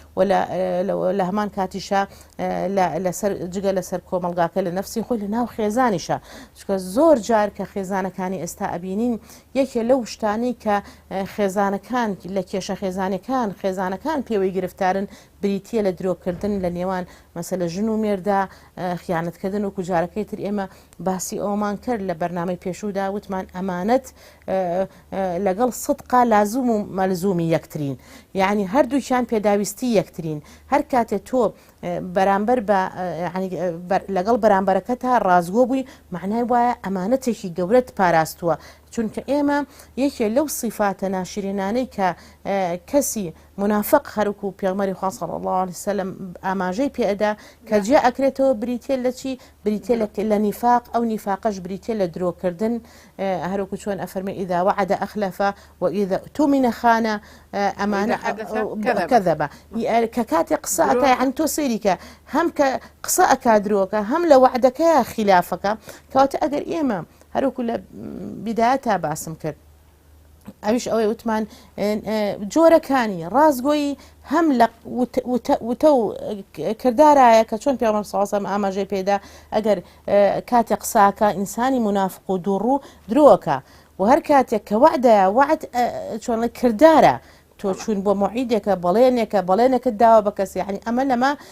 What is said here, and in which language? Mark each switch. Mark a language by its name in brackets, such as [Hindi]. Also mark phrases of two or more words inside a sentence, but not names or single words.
[Central Kurdish] لە هەمان کاتیشە جگە لەسەر کۆمەلگاکە لە نفسی خۆی لە ناو خێزانیشە چکە زۆر جار کە خێزانەکانی ئێستا ئەبینین یەکێ لەو شتانی کە خێزانەکان لە کێشە خێزانەکان پێوەی گرفتارن بریتە لە درۆکردن لە نێوان مەسەلە ژن و مێردا خیانەتکردن و کوجارەکەی تر ئێمە باسی ئەومان کرد لە بەرنامەی پێشوودا وتمان ئەمانەت لەگەڵ صدقا لازم و مەلزومی یەکترین یعنی هەردووکیان پێداویستی یەکترین هەر کاتێ تۆ بەرامبەر بە لەگەڵ بەرامبەرەکە تا ڕازگۆ بووی معنای وایە ئەمانەتێکی گەورەت پاراستووە چونکە ئێمە یەکێ لەو صیفاتە ناشرینانەی کە کەسی منافق هەروکو پێغمەری خوا [Arabic] صلی الله علیه وسلم [Central Kurdish] ئاماژەی پێئەدا کە جێ ئەکرێتەوە بریتێ لە چی بریتێ لە نیفاق ئەو نیفاقەش بریتێ لە درۆکردن هەروکو چۆن ئەفەرمێ [Arabic] ئیذا وعد أخلف وإذا اؤتمن خان [Central Kurdish] ئەمانە کەذەبە کە کاتێ قسە ئەکا یعنی تۆ سەیری کە هەم کە قسە ئەکا درۆکە هەم لە وعدەکەیە خلافەکە کەواتە ئەگەر ئێمە هەروکو لە بیدایەتا باسم کرد ئەویش ئەوەی وتمان جۆرەکانی ڕازگۆیی هەم لە وتە و کردارایە کە چۆن پێغەمبەر [Arabic] صلی الله علیه و سلم [Central Kurdish] ئاماژەی پێدا ئەگەر کاتێک قساکە ئینسانی منافق و دووڕوو درۆکە و هەر کاتێک کە وعدەیە وعد چۆن کردارە تۆ چوون بۆ موعیدێکە بەڵێنێکت داوە بە کەسی یعنی ئەمە لەمە